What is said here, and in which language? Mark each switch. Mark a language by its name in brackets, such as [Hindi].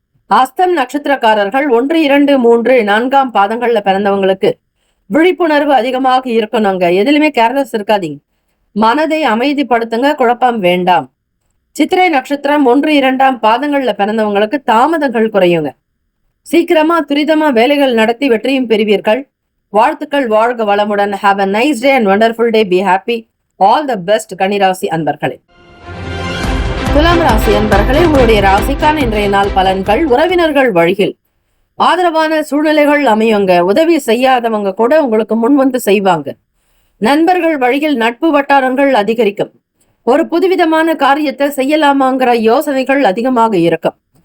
[Tamil] அஸ்தம் நட்சத்திரக்காரர்கள் 1, 2, 3, 4ஆம் பாதங்கள்ல பிறந்தவங்களுக்கு விழிப்புணர்வு அதிகமாக இருக்கணுங்க. எதுலையுமே கேர்லெஸ் இருக்காதீங்க. மனதை அமைதிப்படுத்துங்க. குழப்பம் வேண்டாம். சித்திரை நட்சத்திரம் 1, 2ஆம் பாதங்கள்ல பிறந்தவங்களுக்கு தாமதங்கள் குறையுங்க. சீக்கிரமா துரிதமா வேலைகள் நடத்தி வெற்றியும் பெறுவீர்கள். வாழ்த்துக்கள். வாழ்க வளமுடன். [English] Have a nice day and wonderful day. Be happy. All the best [Tamil] கன்னிராசி அன்பர்களே. துலாம் ராசி அன்பர்களே, உங்களுடைய ராசிக்கான இன்றைய நாள் பலன்கள்: உறவினர்கள் வழியில் ஆதரவான சூழ்நிலைகள் அமையுங்க. உதவி செய்யாதவங்க கூட உங்களுக்கு முன் வந்து செய்வாங்க. நண்பர்கள் வழியில் நட்பு வட்டாரங்கள் அதிகரிக்கும். ஒரு புதுவிதமான காரியத்தை செய்யலாமாங்கிற யோசனைகள் அதிகமாக இருக்கும்.